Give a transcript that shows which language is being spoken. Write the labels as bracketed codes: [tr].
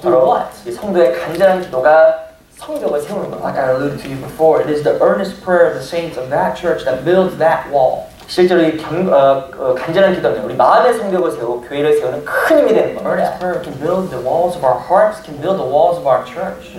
[en] Through [ko] 바로 [en] what? [ko] 이 성도의 간절한 기도가 성벽을 세우는 [en] Like [ko] 겁니다. [en] I alluded to you before, it is the earnest prayer of the saints of that church that builds that wall. [ko] 실제로 이 간절한 기도는 우리 마음의 성벽을 세우고 교회를 세우는 큰 힘이 되는 겁니다. [en] Earnest prayer can build the walls of our hearts, can build the walls of our church.